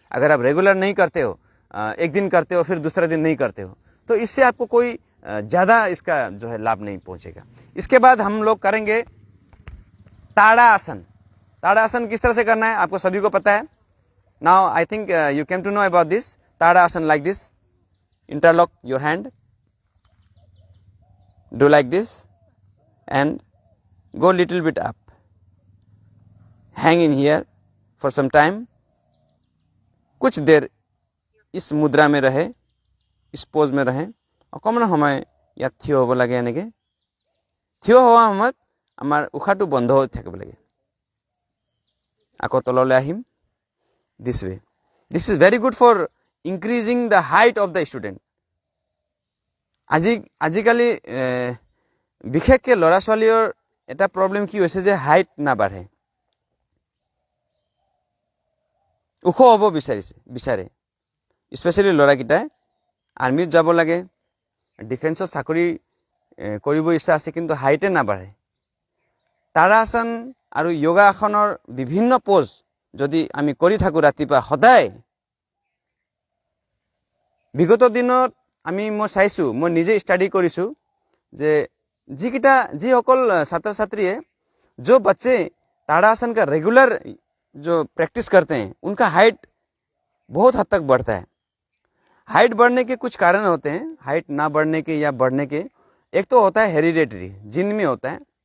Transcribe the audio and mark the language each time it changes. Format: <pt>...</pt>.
<hi>अगर आप रेगुलर नहीं करते हो, एक दिन करते हो फिर दूसरा दिन नहीं करते हो, तो इससे आपको कोई ज़्यादा इसका जो है लाभ नहीं पहुंचेगा। इसके बाद हम लोग करेंगे ताड़ा आसन। ताड़ा आसन किस तरह से करना है आपको सभी को पता है।</hi> <en>Now I think you came to know about this. Tadasana like this, interlock your hand, do like this and go little bit up, hang in here for some time।</en> <hi>कुछ देर इस मुद्रा में रहे, इस पोज में रहे।</hi> <as>অকমান সময় ইয়াত থিয় হ'ব লাগে। এনেকৈ থিয় হোৱা সময়ত আমাৰ উশাহটো বন্ধ হৈ থাকিব লাগে। আকৌ তললৈ আহিম।</as> <en>This way. This is very good for increasing the height of the student।</en> <as>আজিকালি বিশেষকৈ ল'ৰা ছোৱালীৰ এটা প্ৰব্লেম কি হৈছে যে হাইট নাবাঢ়ে, ওখ হ'ব বিচাৰে। স্পেচিয়েলি ল'ৰাকেইটাই আৰ্মিত যাব লাগে, ডিফেন্সত চাকৰি কৰিব ইচ্ছা আছে কিন্তু হাইটে নাবাঢ়ে তাৰাসন আৰু যোগাসনৰ বিভিন্ন পোজ যদি আমি কৰি থাকো ৰাতিপুৱা সদায় বিগত দিনত মই চাইছো মই নিজে ষ্টাডি কৰিছো যে যিসকল ছাত্ৰ ছাত্ৰীয়ে</as> <hi>जो बच्चे ताड़ासन का रेगुलर जो प्रैक्टिस करते हैं उनका हाइट बहुत हद तक बढ़ता है हाइट बढ़ने के कुछ कारण होते हैं हाइट ना बढ़ने के या बढ़ने के एक तो होता है हेरिडेटरी जीन में होता है</hi>